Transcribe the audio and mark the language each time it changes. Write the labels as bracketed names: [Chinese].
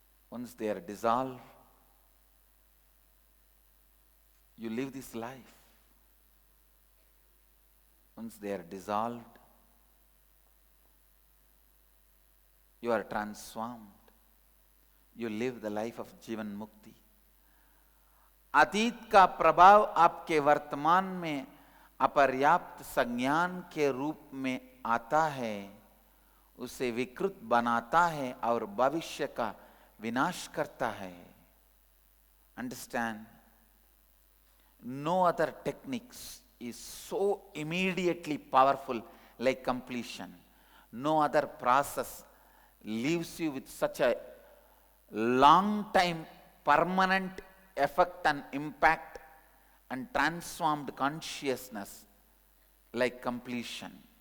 [English] Once they are dissolved, you live this life. Once they are dissolved, you are transformed. You live the life of Jivan Mukti. [Hindi] अतीत का प्रभाव आपके वर्तमान में अपर्याप्त संज्ञान के रूप में आता है, उसे विकृत बनाता है और भविष्य का विनाश करता है. [English] Understand? No other techniques is so immediately powerful like completion. No other process leaves you with such a long time permanent effect and impact and transformed consciousness like completion.